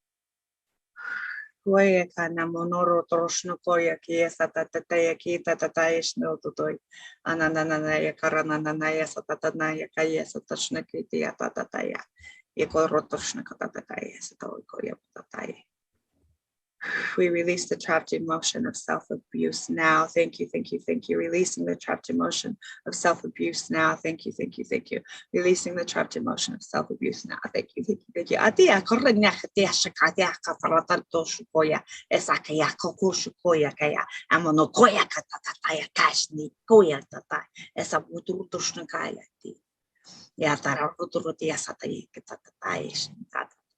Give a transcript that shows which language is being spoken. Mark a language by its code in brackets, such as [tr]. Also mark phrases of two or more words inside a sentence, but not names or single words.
[en] Koye kana monoro troshno koya ki satata ya ki tata yeshno totoi. Ananana ya karanana ya satata ya kaya satashna ki ya tata ya. Eko rotoshna kata ya satoi koya tata. We release the trapped emotion of self-abuse now. Thank you. Releasing the trapped emotion of self-abuse now. Thank you. Releasing the trapped emotion of self-abuse now. Thank you. Atia kornya katia shakatia kafarata toshukoya esakaya kokushukoya kaya amono koya katataya kashni koya tata esa buturutushnakaya ti ya tararuturutia satai katataya shinkata.